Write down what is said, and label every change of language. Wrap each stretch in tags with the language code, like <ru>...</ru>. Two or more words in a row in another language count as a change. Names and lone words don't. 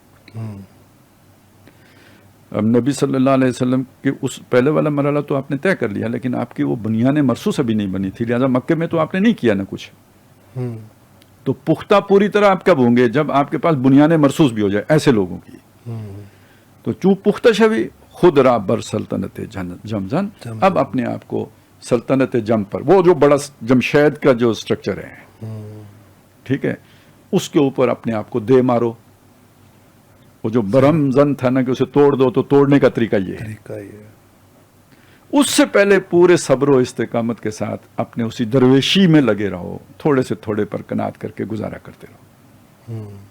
<ur>اب نبی صلی اللہ علیہ وسلم کے اس پہلے والا مرحلہ تو آپ نے طے کر لیا, لیکن آپ کی وہ بنیاد مرصوص ابھی نہیں بنی تھی, لہٰذا مکے میں تو آپ نے نہیں کیا نہ کچھ. تو پختہ پوری طرح آپ کب ہوں گے؟ جب آپ کے پاس بنیاد مرصوص بھی ہو جائے ایسے لوگوں کی.</ur> <fa>تو چوں پختہ شوی خود را بر سلطنت جمزن,</fa> <ur>اب اپنے آپ کو سلطنت جم پر, وہ جو بڑا جمشید کا جو اسٹرکچر ہے, ٹھیک ہے, اس کے اوپر اپنے آپ کو دے مارو. وہ جو برہم زن تھا نا کہ اسے توڑ دو, تو توڑنے کا طریقہ یہ ہے. اس سے پہلے پورے صبر و استقامت کے ساتھ اپنے اسی درویشی میں لگے رہو, تھوڑے سے تھوڑے پر کنات کر کے گزارا کرتے رہو.</ur>